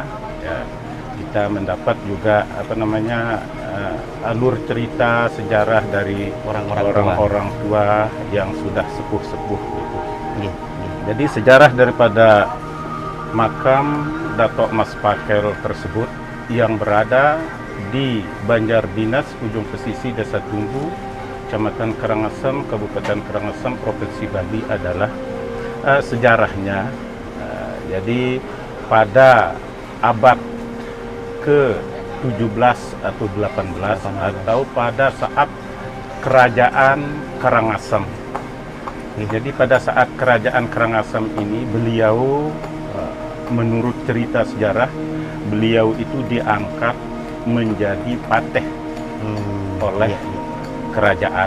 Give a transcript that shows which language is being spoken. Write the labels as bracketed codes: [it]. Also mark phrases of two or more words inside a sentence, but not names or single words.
[id] Ya, kita mendapat juga alur cerita sejarah dari orang-orang tua yang sudah sepuh-sepuh gitu. Jadi sejarah daripada makam Dato' Mas Pakel tersebut yang berada di Banjar Dinas Ujung Pesisi, Desa Tumbu, Kecamatan Karangasem, Kabupaten Karangasem, Provinsi Bali adalah sejarahnya. Jadi pada abad ke-17 atau 18 atau pada saat kerajaan Karangasem. Jadi pada saat kerajaan Karangasem ini beliau, menurut cerita sejarah, beliau itu diangkat menjadi pateh oleh kerajaan.